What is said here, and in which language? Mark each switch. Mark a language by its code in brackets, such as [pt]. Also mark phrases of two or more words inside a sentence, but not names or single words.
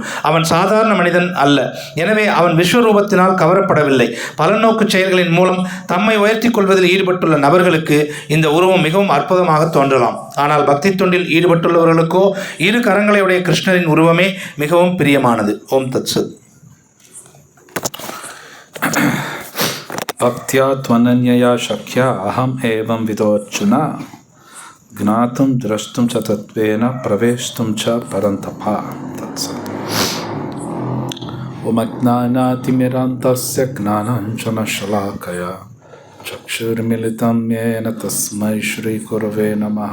[ta] அவன் சாதாரண மனிதன் அல்ல. எனவே அவன் விஸ்வரூபத்தினால் கவரப்படவில்லை. பலநோக்கு செயல்களின் மூலம் தம்மை உயர்த்தி கொள்வதில் ஈடுபட்டுள்ள நபர்களுக்கு இந்த உருவம் மிகவும் அற்புதமாக தோன்றலாம். ஆனால் பக்தி தொண்டில் ஈடுபட்டுள்ளவர்களுக்கோ இரு கரங்களையுடைய கிருஷ்ணரின் உருவமே மிகவும் பிரியமானது. [sa] ॐ तत् सत्. भक्त्या त्वनन्यया शक्या अहम एवं विदोऽर्जुना ज्ञातुं द्रष्टुं च तत्त्वेन प्रवेष्टुं च परन्तपा. तत्सत्. ओमज्ञानातिमिरान्तस्य ज्ञानाञ्जनशलाकया चक्षुर्मिलितं येन तस्मै श्रीगुरवे नमः.